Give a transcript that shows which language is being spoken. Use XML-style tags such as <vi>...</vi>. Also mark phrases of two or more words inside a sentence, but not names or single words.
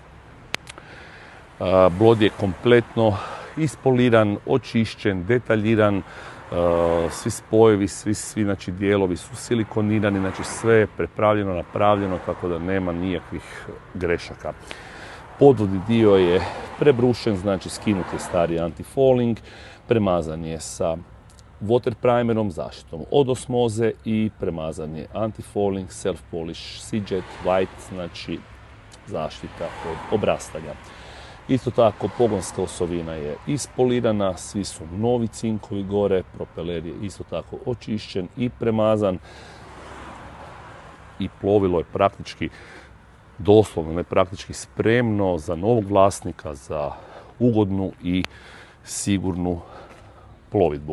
<hr>Brod je kompletno ispoliran, očišćen, detaljiran, svi spojevi, svi znači, dijelovi su silikonirani, znači sve je prepravljeno, napravljeno, tako da nema nikakvih grešaka. Podvodni dio je prebrušen, znači skinut je stari anti-falling, premazan je sa</hr> <en>water primerom,</en> <hr>zaštitom od osmoze i premazan je anti-falling, self-polish, Seajet, white, znači zaštita od obrastanja. Isto tako, pogonska osovina je ispolirana, svi su novi cinkovi gore, propeler je isto tako očišćen i premazan i plovilo je praktički, doslovno ne praktički, spremno za novog vlasnika, za ugodnu i sigurnu plovidbu.</hr>